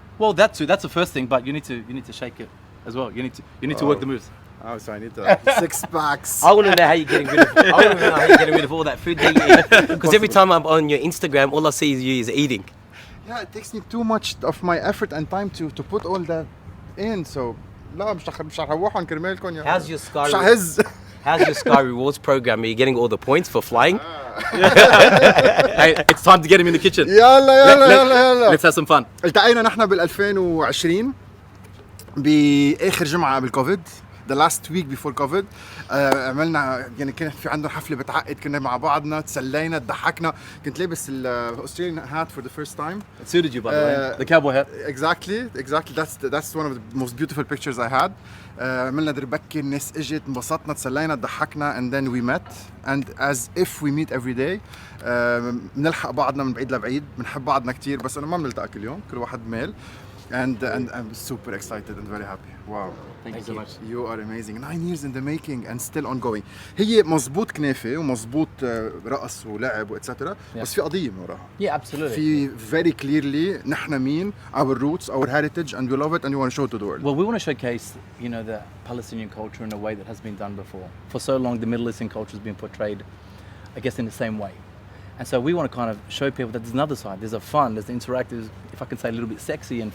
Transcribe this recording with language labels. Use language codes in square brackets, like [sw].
[en] Well, that's the first thing, but you need to shake it as well. You need to work the moves. Oh, so I need to 6 packs. I want to know how you're getting rid of all that food that you eat. Because every time I'm on your Instagram, all I see is you is eating. Yeah, it takes me too much of my effort and time to put all that in. [ar] So لا مش هروحهم كرمالكم يا. [en] How's your Sky? [ar] مش ههز. [en] How's your Sky Rewards program? Are you getting all the points for flying? Hey, it's time to get him in the kitchen. [ar] يلا. [en] Let's have some fun. [ar] التقينا نحن بال 2020 بآخر جمعة قبل كوفيد. [en] The last week before COVID [ar] عملنا كانت في عندنا حفلة بتعقد كنا مع بعضنا تسلينا ضحكنا كنت لابس الأستراليان [en] hat for the first time. It suited you by the way, the cowboy hat. Exactly. That's one of the most beautiful pictures I had. [ar] عملنا دربكة الناس اجت انبسطنا تسلينا ضحكنا [en] and then we met and as if we meet every day [ar] بنلحق بعضنا من بعيد لبعيد بنحب بعضنا كتير بس أنا ما بنلتقى كل يوم كل واحد ميل. [en] And I'm super excited and very happy. Wow. Thank you so much. You are amazing. 9 years in the making and still ongoing. [ar] هي مزبوط كنافة ومزبوط رقص ولعب وإتسترا بس في قضية من وراها. [en] Yeah, absolutely. في very clearly [ar] نحن مين, [en] our roots, our heritage, and we love it and we want to show it to the world. Well, we want to showcase, the Palestinian culture in a way that has been done before. For so long, the Middle Eastern culture has been portrayed, I guess, in the same way. And so we want to kind of show people that there's another side. There's a fun, there's the interactive, if I can say a little bit sexy and,